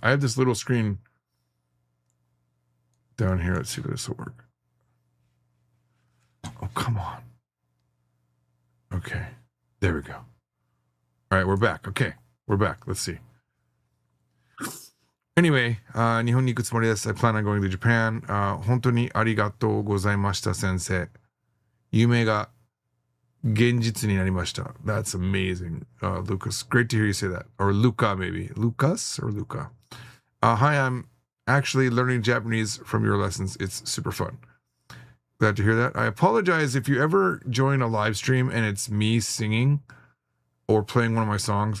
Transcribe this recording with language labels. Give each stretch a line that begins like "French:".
English: I have this little screen down here. Let's see if this will work. Oh, come on. Okay, there we go. All right, we're back. Okay, we're back. Let's see. Anyway,
Japanese: 日本に行くつもりです。
English: I plan on going to Japan.
Japanese: 本当にありがとうございました、先生。夢が現実になりました。
English: That's amazing, Lucas. Great to hear you say that. Or Luca, maybe. Lucas or Luca. Hi, I'm actually learning Japanese from your lessons. It's super fun. Glad to hear that. I apologize if you ever join a live stream and it's me singing or playing one of my songs.